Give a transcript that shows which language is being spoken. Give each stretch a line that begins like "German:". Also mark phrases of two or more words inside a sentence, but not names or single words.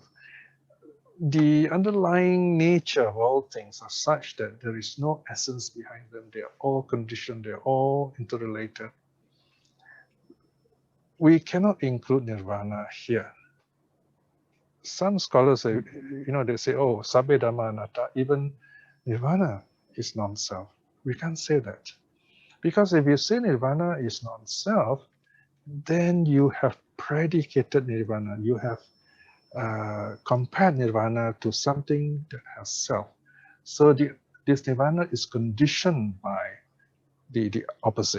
English: The underlying nature of all things are such that there is no essence behind them. They are all conditioned, they're all interrelated. We cannot include nirvana here. Some scholars say, they say,
Pali: oh, sabbe dhamma anatta,
English: even nirvana is non-self. We can't say that. Because if you say nirvana is non-self, then you have predicated nirvana. You have compared nirvana to something that has self. So this nirvana is conditioned by the opposite.